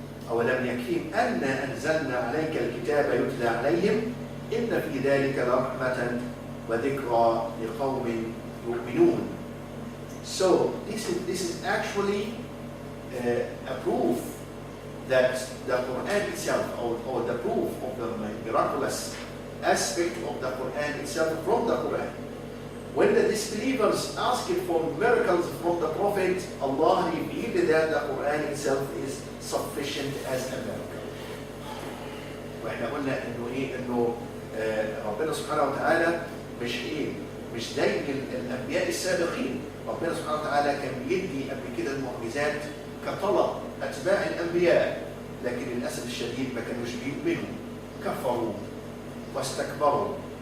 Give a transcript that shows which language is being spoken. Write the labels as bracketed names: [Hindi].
[Arabic] أولم يكفيهم أن أنزلنا عليك الكتاب يتلى عليهم إن في ذلك لرحمة وذكرى لقوم يؤمنون. [English] So this is actually a proof that the Quran itself, or the proof of the miraculous aspect of the Quran itself from the Quran. When the disbelievers asked for miracles from the Prophet, Allah revealed that the Quran itself is sufficient as a miracle. [Arabic] واحنا قلنا انه ايه؟ انه ربنا سبحانه وتعالى مش زي الانبياء السابقين. ربنا سبحانه وتعالى كان بيدي قبل كده المعجزات كطلب اتباع الانبياء، لكن للاسف الشديد ما كانوش بيؤمنوا، كفروا واستكبروا.